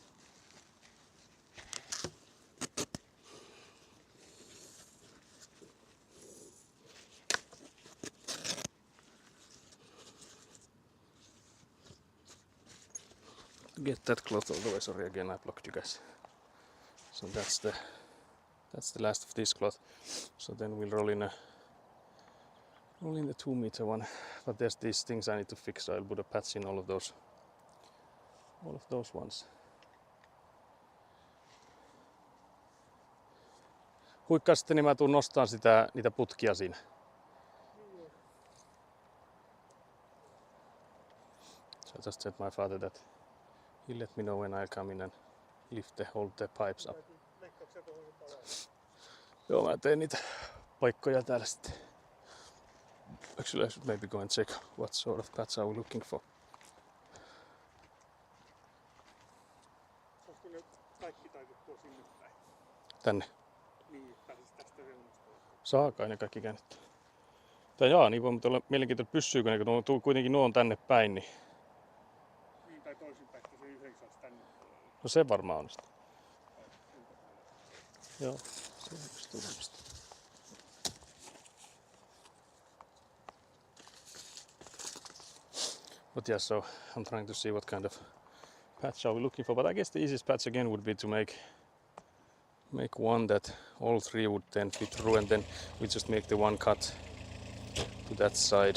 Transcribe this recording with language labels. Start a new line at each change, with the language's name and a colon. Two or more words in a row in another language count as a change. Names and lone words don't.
English: To get that cloth all the way. Sorry again, I blocked you guys. So that's the last of this cloth. So then we'll roll in the 2 meter one. But there's these things I need to fix, so I'll put a patch in all of those ones.
Finnish: Huikkaa sitten, niin mä tuun nostaan niitä putkia siinä.
English: So I just said my father that he let me know when I come in and hold the pipes up.
Finnish: Joo, mä teen niitä paikkoja täällä sitten.
English: Actually, I should maybe go and check what sort of patch are we looking for.
Finnish: Saisiko ne kaikki taitettua sinne päin? Tänne. Niin, pääsis tästä reunasta. Saa kai ne kaikki käännettyä. Tai jaa, niin voi, mutta olla mielenkiintoista, pysyykö ne, kun kuitenkin nuo on tänne päin. Niin Tai toisinpäin, että se yhden saisi tänne puolelle. no se varmaan onnistuu. Joo, se onnistuu varmasti.
English: But yeah, so I'm trying to see what kind of patch are we looking for? But I guess the easiest patch again would be to make one that all three would then fit through, and then we just make the one cut to that side.